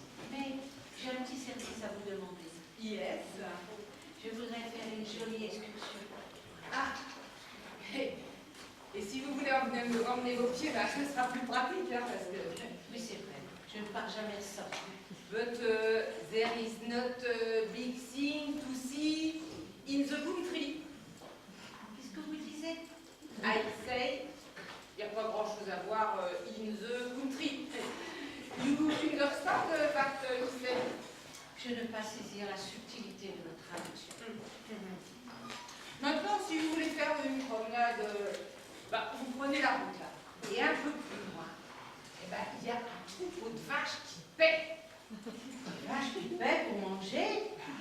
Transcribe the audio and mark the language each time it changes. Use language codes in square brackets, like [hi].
[fr] Mais j'ai un petit service à vous demander. [en] Yes. [fr] Je voudrais faire une jolie excursion. Ah. Et si vous voulez emmener vos pieds, bah, ce sera plus pratique, hein, parce que... Oui, c'est vrai. Je ne pars jamais seule. [en] But there is not a big thing to see in the country. [fr] Qu'est-ce que vous disiez? [en] I say, [fr] il n'y a pas grand-chose à voir [en] in the country. You understand what he said? [fr] Je ne pas saisir la subtilité de votre traduction. Maintenant, si vous voulez faire une promenade, bah, vous prenez la route là. Et un peu plus loin, eh ben, il y a un troupeau de vaches qui paient. Des vaches qui paient pour manger?